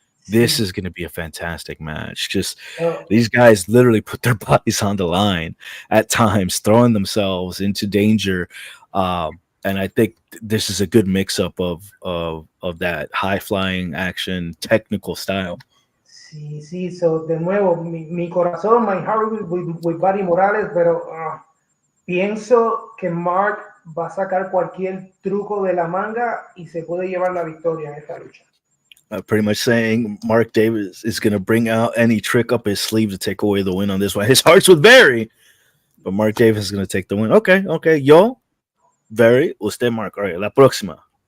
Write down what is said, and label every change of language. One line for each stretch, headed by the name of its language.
English: This is going to be a fantastic match. Just these guys literally put their bodies on the line at times, throwing themselves into danger. And I think this is a good mix-up of that high-flying action, technical style.
Spanish: Sí.
English: So,
Spanish: de nuevo, mi corazón,
English: my heart
Spanish: with Very Morales, pero pienso que Mark va a sacar cualquier truco de la manga y se puede llevar la victoria en esta lucha.
English: Pretty much saying Mark Davis is going to bring out any trick up his sleeve to take away the win on this one. His heart's with Barry, but Mark Davis is going to take the win. Okay.
Spanish: Yo, Barry, usted Mark.
English: All right,
Spanish: la próxima.